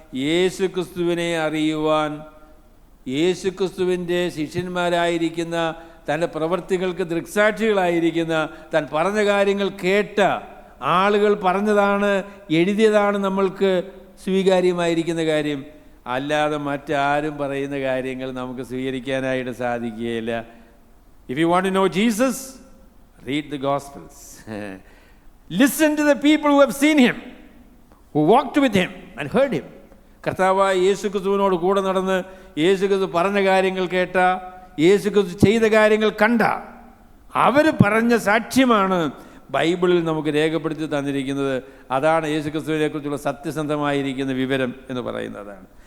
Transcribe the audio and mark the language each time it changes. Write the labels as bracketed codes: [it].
[ml] യേശുക്രിസ്തുവിനെ അറിയുവാൻ, യേശുക്രിസ്തുവിൻ്റെ ശിഷ്യന്മാരായിരിക്കുന്ന, തൻ്റെ പ്രവൃത്തികൾക്ക് ദൃക്സാക്ഷികളായിരിക്കുന്ന, താൻ പറഞ്ഞ കാര്യങ്ങൾ കേട്ട ആളുകൾ പറഞ്ഞതാണ്, എഴുതിയതാണ് നമ്മൾക്ക് സ്വീകാര്യമായിരിക്കുന്ന കാര്യം. അല്ലാതെ മറ്റാരും പറയുന്ന കാര്യങ്ങൾ നമുക്ക് സ്വീകരിക്കാനായിട്ട് സാധിക്കുകയില്ല. [en] If you want to know Jesus, read the Gospels. Listen to the people who have seen him, who walked with him and heard him. [ml] കർത്താവായ യേശുക്രിസ്തുവിനോട് കൂടെ നടന്ന് യേശുക്രിസ്തു പറഞ്ഞ കാര്യങ്ങൾ കേട്ട, യേശുക്രിസ്തു ചെയ്ത കാര്യങ്ങൾ കണ്ട, അവർ പറഞ്ഞ സാക്ഷ്യമാണ് ബൈബിളിൽ നമുക്ക് രേഖപ്പെടുത്തി തന്നിരിക്കുന്നത്. അതാണ് യേശുക്രിസ്തുവിനെ കുറിച്ചുള്ള സത്യസന്ധമായിരിക്കുന്ന വിവരം എന്ന് പറയുന്നതാണ്.